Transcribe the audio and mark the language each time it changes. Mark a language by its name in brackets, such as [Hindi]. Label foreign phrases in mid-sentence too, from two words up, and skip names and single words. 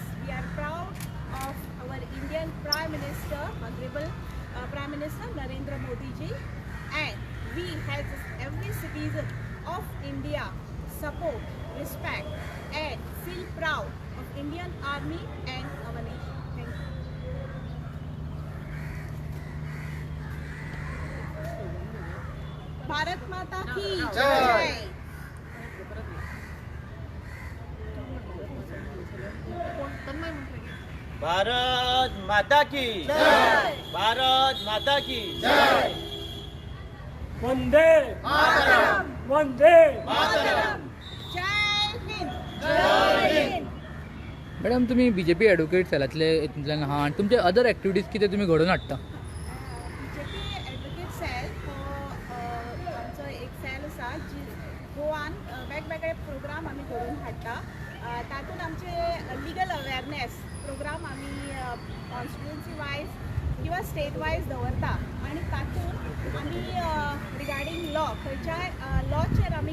[English] We are proud of our Indian Prime Minister, Honorable Prime Minister Narendra Modi ji, and we as every citizen of India support, respect and feel proud of Indian Army and our nation. Thank you. [Hindi] भारत माता की जय. भारत माता की जय. भारत माता की जय. वंदे मातरम. वंदे मातरम. जय हिंद. जय हिंद. [Konkani] मॅडम तुम्ही बीजेपी ॲडव्होकेट सेलांतल्यान आहा आनी तुमचे [English] other activities [Konkani] कितें तुम्ही घडोवन हाडटा? बीजेपी ॲडव्होकेट सेल हो आमचो एक सेल आसा जी गोवान वेगवेगळे प्रोग्राम आमी घडोवन हाडटा. तातूंत आमचे [English] legal awareness programme [Konkani] आमी [English] constituency wise [Konkani] किंवा [English] state wise [Konkani] दवरता आनी तातूंत आमी [English] regarding law [Konkani] खंयच्याय लॉचेर आमी